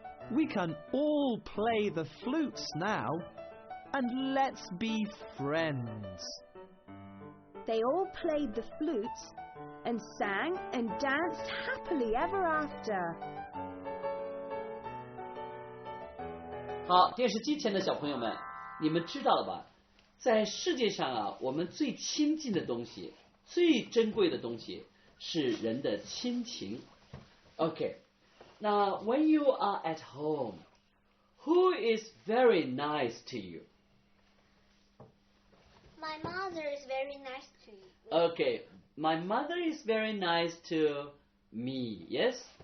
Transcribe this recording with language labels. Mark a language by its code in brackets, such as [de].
[en] We can all play the flutes now. And let's be friends. They all played the flutes and sang and danced happily ever after. [zh] 好，电视机前的小朋友们，你们知道了吧？在世界上啊，我们最亲近的东西、最珍贵的东西是人的亲情。 [en] Okay, now when you are at home, who is very nice to you? My mother is very nice to you. Okay, my mother is very nice to me, yes?